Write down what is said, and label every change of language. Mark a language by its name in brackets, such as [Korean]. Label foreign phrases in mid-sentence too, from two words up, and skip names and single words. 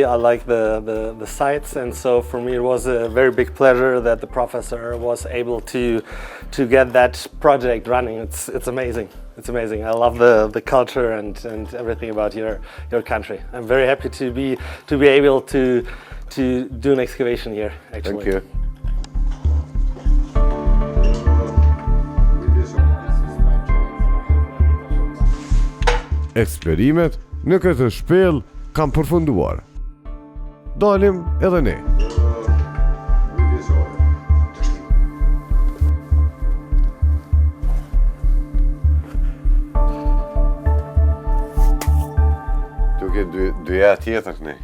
[English] I like the sites, and so for me it was a very big pleasure that the professor was able to get that project running. It's amazing. It's amazing. I love the culture and everything about your country. I'm very happy to be able to do an excavation here. Actually. Thank you. [Albanian] Eksplorimet në këtë shpellë kanë përfunduar. Dalim edhe ne. Duke dyja tjetër ne.